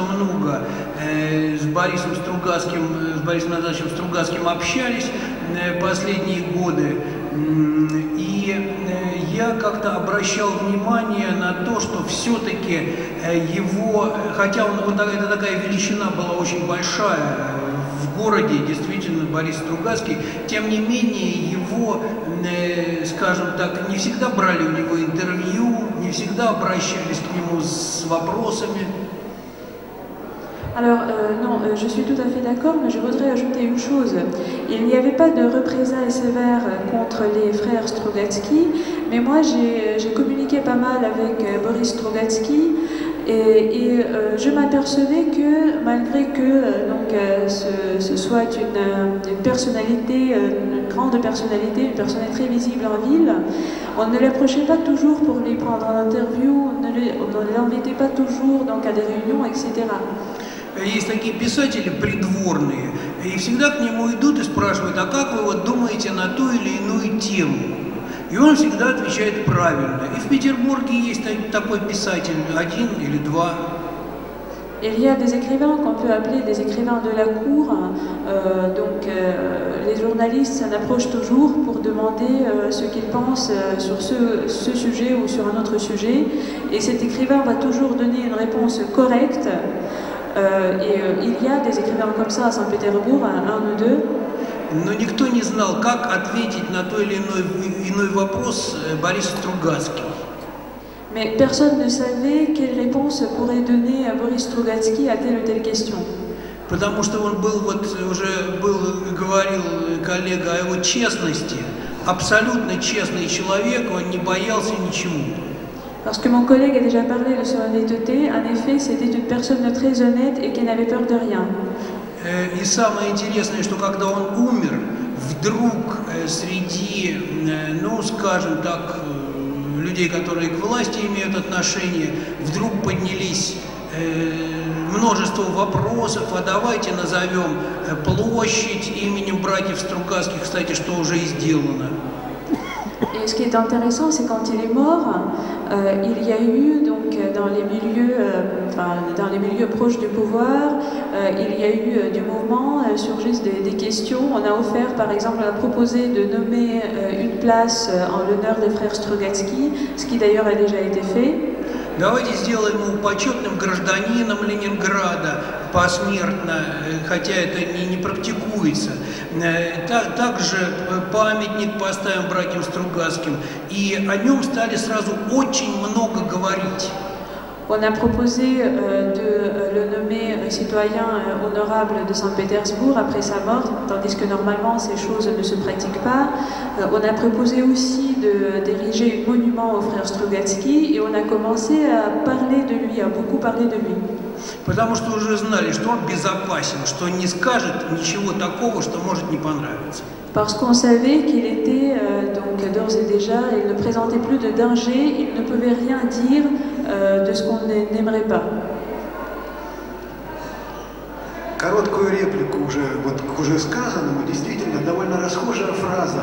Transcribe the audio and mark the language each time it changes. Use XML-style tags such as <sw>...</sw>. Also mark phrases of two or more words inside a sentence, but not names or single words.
<ru>много с Борисом Анатольевичем Стругацким общались последние годы, и я как-то обращал внимание на то, что все-таки его, хотя это такая величина была очень большая, в городе, действительно, Борис Стругацкий, тем не менее, его, скажем так, не всегда брали у него интервью, не всегда обращались к нему с вопросами.</ru> <fr>Alors, non, je suis tout à fait d'accord, mais je voudrais ajouter une chose. Il n'y avait pas de représailles sévères contre les frères Strugatsky, mais moi j'ai communiqué pas mal avec Boris Strugatsky et je m'apercevais que malgré que ce soit une personnalité, une grande personnalité, une personne très visible en ville, on ne l'approchait pas toujours pour lui prendre en interview, on ne l'invitait pas toujours à des réunions, etc.</fr> <ru>Есть такие писатели придворные, и всегда к нему идут и спрашивают, а как вы вот думаете на ту или иную тему? И он всегда отвечает правильно. И в Петербурге есть такой писатель, один или два.</ru> <fr>Il y a des écrivains qu'on peut appeler des écrivains de la cour. Les journalistes s'en approchent toujours pour demander ce qu'ils pensent sur ce sujet ou sur un autre sujet. Et cet écrivain va toujours donner une réponse correcte. il y a des écrivains comme ça à Saint-Pétersbourg, un ou deux.</fr> <ru>Но никто не знал, как ответить на той или иной вопрос Борис Стругацкий.</ru> <fr>Mais personne ne savait quelle réponse pourrait donner Boris Strugatsky à telle ou telle question.</fr> <ru>Потому что он был, говорил коллега о его честности, абсолютно честный человек, он не боялся ничего.</ru> <fr>Parce que mon collègue a déjà parlé de son honnêteté, en effet, c'était une personne très honnête et qui n'avait peur de rien.</fr> <ru>И самое интересное, что когда он умер, вдруг среди, ну, скажем так, людей, которые к власти имеют отношение, вдруг поднялись множество вопросов, а давайте назовем площадь именем братьев Стругацких, кстати, что уже и сделано.</ru> <fr>Et ce qui est intéressant, c'est quand il est mort, il y a eu donc dans les milieux proches du pouvoir, il y a eu du mouvement, surgissent des questions. On a offert, par exemple, on a proposé de nommer une place en l'honneur des frères Strugatsky, ce qui d'ailleurs a déjà été fait.</fr> <ru>Давайте сделаем его почетным гражданином Ленинграда посмертно, хотя это не практикуется. Также памятник поставим братьям Стругацким, и о нем стали сразу очень много говорить.</ru> <fr>On a proposé de le nommer citoyen honorable de Saint-Pétersbourg après sa mort, tandis que normalement ces choses ne se pratiquent pas. On a proposé aussi d'ériger un monument au frère Strugatsky et on a commencé à parler de lui, à beaucoup parler de lui.</fr> <ru>Потому что уже знали, что он безопасен, что он не скажет ничего такого, что может не понравиться.</ru> <fr>Parce qu'on savait qu'il était donc d'ores et déjà, il ne présentait plus de danger, il ne pouvait rien dire de ce qu'on n'aimerait pas.</fr> <ru>Короткую реплику к уже сказанному, действительно довольно расхожая фраза.</ru>